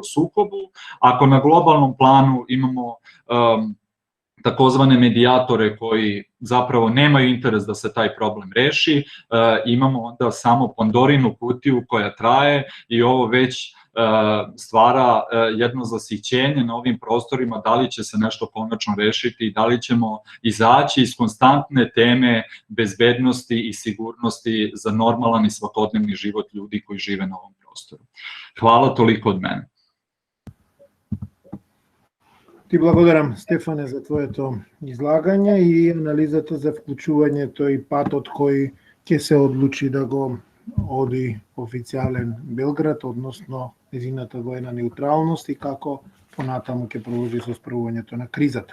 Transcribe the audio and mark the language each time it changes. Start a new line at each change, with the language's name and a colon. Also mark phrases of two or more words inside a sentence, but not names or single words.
Serbian: sukobu, ako na globalnom planu imamo takozvane medijatore koji zapravo nemaju interes da se taj problem reši, imamo onda samo Pandorinu kutiju koja traje i ovo već stvara jedno zasićenje na ovim prostorima, da li će se nešto konačno rešiti i da li ćemo izaći iz konstantne teme bezbednosti i sigurnosti za normalan i svakodnevni život ljudi koji žive na ovom prostoru. Hvala, toliko od mene.
Macedonian: Ти благодарам, Стефане, за твоето излагање и анализата за вклучување тој патот кој ќе се одлучи да го оди официјален Белград, односно незината воена неутралност и како понатаму ќе продолжи со справувањето на кризата.